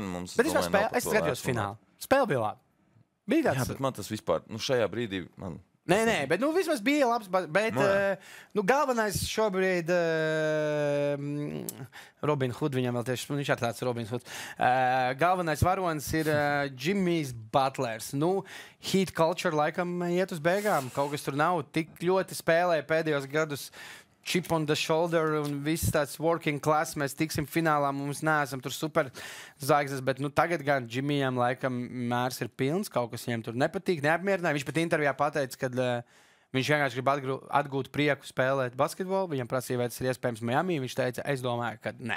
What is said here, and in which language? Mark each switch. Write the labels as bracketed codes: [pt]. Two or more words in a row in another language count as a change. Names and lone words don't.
[lv] Bet es skatījos finālu. Spēle bija labi. Bija tāds. Jā, bet man tas vispār, šajā brīdī, Nē, bet vismaz bija labs. Bet galvenais šobrīd Robin Hood, viņam vēl tieši, viņš ir tāds Robin Hood. Galvenais varonis ir Jimmys Butlers. [en] Heat culture [lv] laikam iet uz beigām. Kaut kas tur nav tik ļoti spēlē pēdējos gadus. [en] Chip on the shoulder [lv] un viss tāds [en] working class. [lv] Mēs tiksim finālā, mums neesam tur super zvaigznes, bet tagad gan Jimmyam laikam mērs ir pilns, kaut kas viņam tur nepatīk, neapmierināja. Viņš pat intervijā pateica, ka viņš vienkārši grib atgūt prieku spēlēt basketbolu. Viņam prasīja, vai tas ir iespējams Miami. Viņš teica, es domāju, ka nē.